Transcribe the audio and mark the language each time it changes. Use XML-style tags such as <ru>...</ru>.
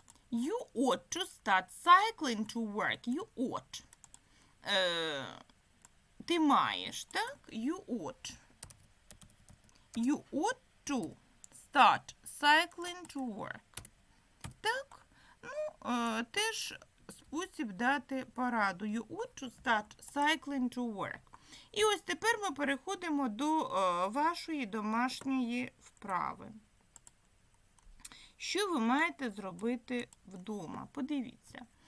<en>You ought to start cycling to work. You ought.</en> <uk>Ти маєш, так?</uk> <en>You ought. You ought to start cycling to work.</en> <uk>Так? Ну, теж спосіб дати пораду.</uk> <en>You ought to start cycling to work.</en> <uk>І ось тепер ми переходимо до вашої домашньої вправи. Що ви маєте зробити вдома? Подивіться.</uk>